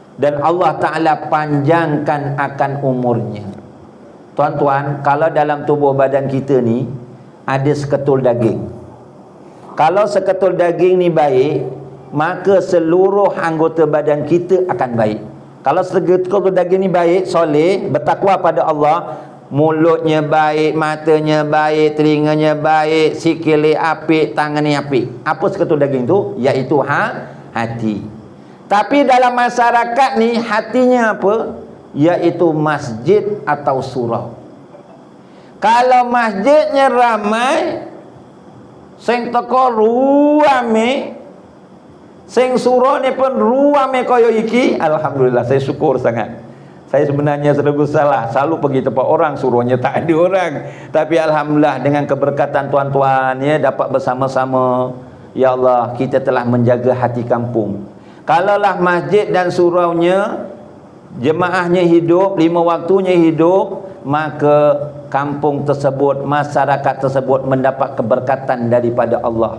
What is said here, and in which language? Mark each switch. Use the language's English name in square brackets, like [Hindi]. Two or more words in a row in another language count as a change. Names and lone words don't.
[Malay] dan Allah Ta'ala panjangkan akan umurnya. Tuan-tuan, kalau dalam tubuh badan kita ni ada seketul daging, kalau seketul daging ni baik, maka seluruh anggota badan kita akan baik. Kalau seketul daging ni baik, soleh, bertakwa pada Allah, mulutnya baik, matanya baik, telinganya baik, [Javanese] sikil apik, tangannya apik. [Malay] Apa seketul daging tu? Iaitu hati. Tapi dalam masyarakat ni hatinya apa? Iaitu masjid atau surau. Kalau masjidnya ramai, [Javanese] sing teko ruame, sing surau ni pun ruame kaya iki, alhamdulillah, [Malay] saya syukur sangat. Saya sebenarnya selalu salah, selalu pergi tempat orang, suruhnya tak ada orang. Tapi alhamdulillah dengan keberkatan tuan-tuan ya, dapat bersama-sama. Ya Allah, kita telah menjaga hati kampung. Kalaulah masjid dan suraunya, jemaahnya hidup, 5 waktunya hidup, maka kampung tersebut, masyarakat tersebut mendapat keberkatan daripada Allah.